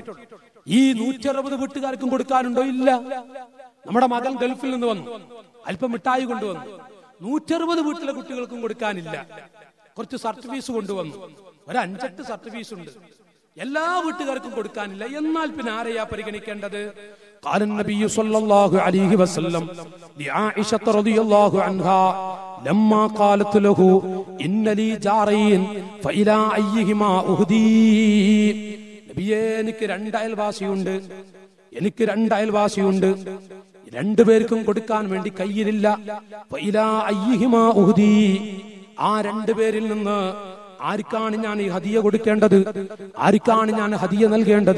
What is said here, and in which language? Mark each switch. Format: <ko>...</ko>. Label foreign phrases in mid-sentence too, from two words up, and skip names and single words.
<ml>ഈ 160 വീട്ടുകാർക്കും കൊടുക്കാനുണ്ടോ? ഇല്ല. നമ്മുടെ മകൻ ഗൾഫിൽ നിന്ന് വന്നു, അല്പം മിഠായി കൊണ്ടുവന്നു, 160 വീട്ടിലെ കുട്ടികൾക്കും കൊടുക്കാനില്ല. കുറച്ച് സർട്ടിഫീസ് കൊണ്ടുവന്നു, ഒരു 5-8 സർട്ടിഫീസ് ഉണ്ട്, എല്ലാ വീട്ടുകാർക്കും കൊടുക്കാനില്ല. എന്നാൽ പിന്നെ ആരെയാ പരിഗണിക്കേണ്ടത്?</ml> <ar>قال النبي صلى الله عليه وسلم لعائشة رضي الله عنها لما قالت له إن لي جارين فإلى أيهما أهدي.</ar> <ml>നബിയേ, എനിക്ക് 2 അയൽവാസിയുണ്ട്, എനിക്ക് 2 അയൽവാസിയുണ്ട്, 2 പേർക്കും കൊടുക്കാൻ വേണ്ടി കയ്യിലില്ല.</ml> <ar>فإلى أيهما أهدي,</ar> <ml>ആ രണ്ടുപേരിൽ നിന്ന് ആർക്കാണ് ഞാൻ ഈ ഹദിയ കൊടുക്കേണ്ടത്, ആർക്കാണ് ഞാൻ ഹദിയ നൽകേണ്ടത്?</ml>